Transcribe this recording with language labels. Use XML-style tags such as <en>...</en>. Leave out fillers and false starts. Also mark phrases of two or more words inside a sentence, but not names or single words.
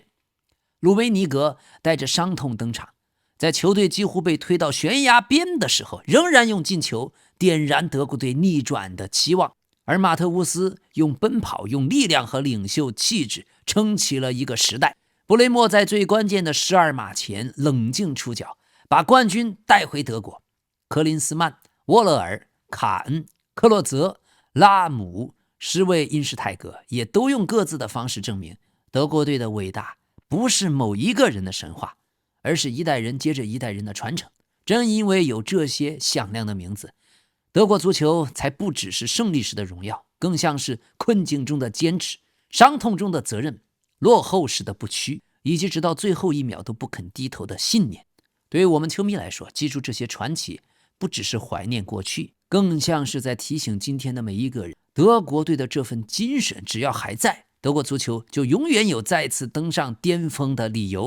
<zh>魯梅尼格帶着傷痛登場，在球隊幾乎被推到懸崖邊的時候，仍然用進球點燃德國隊逆轉的期望。而馬特烏斯用奔跑、用力量和領袖氣質撐起了一個時代。布雷默在最關鍵的12碼前冷靜出腳，把冠軍帶回德國。克林斯曼、沃勒爾、卡恩、克洛泽、拉姆、施魏因施泰格也都用各自的方式證明，德国队的偉大不是某一個人的神話，而是一代人接着一代人的傳承。正因為有這些響亮的名字，德國足球才不只是勝利時的榮耀，更像是困境中的堅持，傷痛中的責任，落後時的不屈，以及直到最後一秒都不肯低頭的信念。對於我們球迷來說，記住這些傳奇，不只是懷念過去，更像是在提醒今天的每一個人，德國隊的這份精神只要還在，德國足球就永遠有再次登上巔峰的理由。</zh>